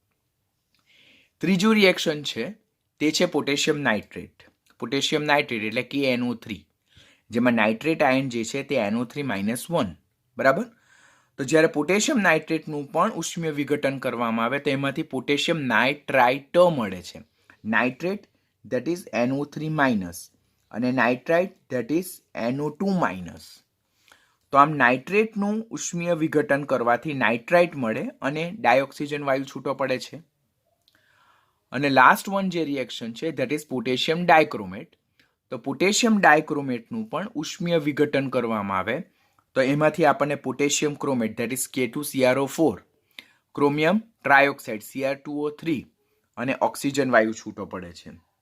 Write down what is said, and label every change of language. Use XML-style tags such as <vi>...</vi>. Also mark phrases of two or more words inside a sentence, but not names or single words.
<gu>ત્રીજું રિએક્શન છે તે છે</gu> <en>potassium nitrate. potassium nitrate</en> <gu>એટલે KNO3, જેમાં</gu> <en>nitrate ion</en> <gu>જે છે તે NO3-1, બરાબર. તો જ્યારે</gu> <en>potassium nitrateનું</en> <gu>પણ ઉષ્મીય વિઘટન કરવામાં આવે તો એમાંથી</gu> <en>potassium nitrite</en> <gu>મળે છે.</gu> <en>નાઇટ્રેટ that is NO3-</en> <gu>અને નાઇટ્રાઇટ</gu> <en>that is</en> <gu>NO2-. તો આમ નાઇટ્રેટનું ઉષ્મીય વિઘટન કરવાથી નાઇટ્રાઇટ મળે અને ડાયોક્સિજન વાયુ છૂટો પડે છે. અને</gu> <en>last one</en> <gu>જે રિએક્શન છે</gu> <en>that is potassium dichromate.</en> <gu>તો</gu> <en>potassium dichromateનું</en> <gu>પણ ઉષ્મીય વિઘટન કરવામાં આવે તો એમાંથી આપણને</gu> <en>potassium chromate that is K2CrO4, chromium trioxide</en> <gu>Cr2O3 અને ઓક્સિજન વાયુ છૂટો પડે છે.</gu>